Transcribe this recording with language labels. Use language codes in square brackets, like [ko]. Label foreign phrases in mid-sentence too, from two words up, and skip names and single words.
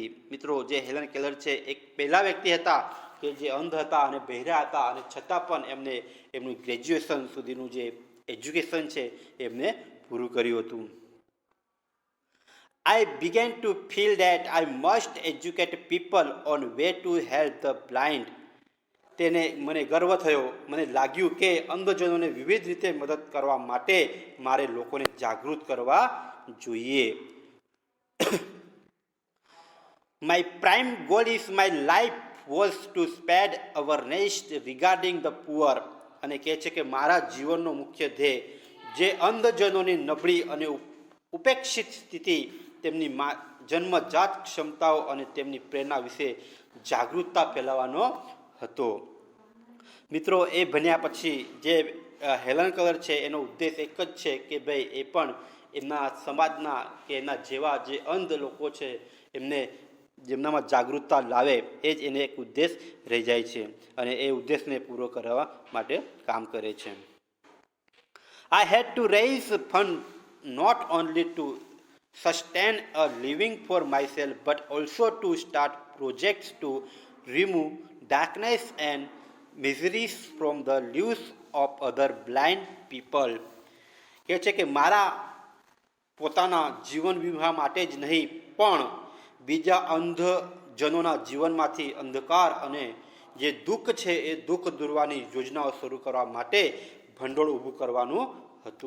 [gu] મિત્રો જે હેલન કેલર છે એક પહેલા વ્યક્તિ હતા કે જે અંધ હતા અને બહેરા હતા અને છતાં પણ એમને એમનું ગ્રેજ્યુએશન સુધીનું જે એજ્યુકેશન છે એમને પૂરું કર્યું હતું. [en] I began to feel that I must educate people on way to help the blind. [gu] તેને મને ગર્વ થયો, મને લાગ્યું કે અંધજનોને વિવિધ રીતે મદદ કરવા માટે મારે લોકોને જાગૃત કરવા જોઈએ. [en] My prime goal is my life was to spread awareness regarding the poor. [gu] અને કહે છે કે મારા જીવનનો મુખ્ય ધ્યેય જે અંધજનોની નબળી અને ઉપેક્ષિત સ્થિતિ, તેમની જન્મજાત ક્ષમતાઓ અને તેમની પ્રેરણા વિશે જાગૃતતા ફેલાવવાનો હતો. મિત્રો એ ભણ્યા પછી જે હેલન કલર છે એનો ઉદ્દેશ એક જ છે કે ભાઈ એ પણ એમના સમાજના કે એના જેવા જે અંધ લોકો છે એમને જેમનામાં જાગૃતતા લાવે એ જ એને એક ઉદ્દેશ રહી જાય છે અને એ ઉદ્દેશને પૂરો કરવા માટે કામ કરે છે. [en] I had to raise fund not only to sustain a living for myself but also to start projects to remove darkness and miseries from the lives of other blind people. [gu] કહે છે કે મારા પોતાના જીવન વિવાહ માટે જ નહીં પણ બીજા અંધજનોના જીવનમાંથી અંધકાર અને જે દુઃખ છે એ દુઃખ દૂરવાની યોજનાઓ શરૂ કરવા માટે ભંડોળ ઊભું કરવાનું હતું.